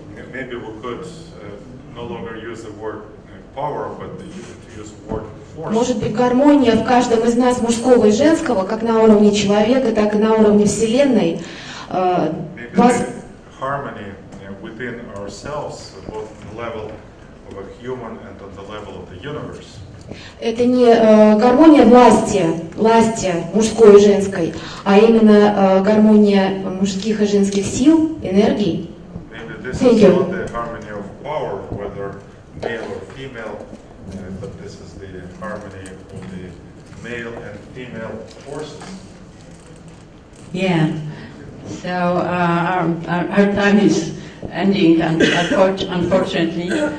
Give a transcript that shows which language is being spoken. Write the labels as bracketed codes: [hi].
[en] Maybe we could no longer use the word power, but to use the word force. [ru] Может быть, гармония в каждом из нас, мужского и женского, как на уровне человека, так и на уровне Вселенной. [en] Harmony within ourselves, both on the level of a human and on the level of the universe. [ru] Это не гармония власти мужской и женской, а именно гармония мужских и женских сил, энергий. [en] This is not the harmony of power, whether male or female, but this is the harmony of the male and female forces. Yeah. So our time is ending, unfortunately.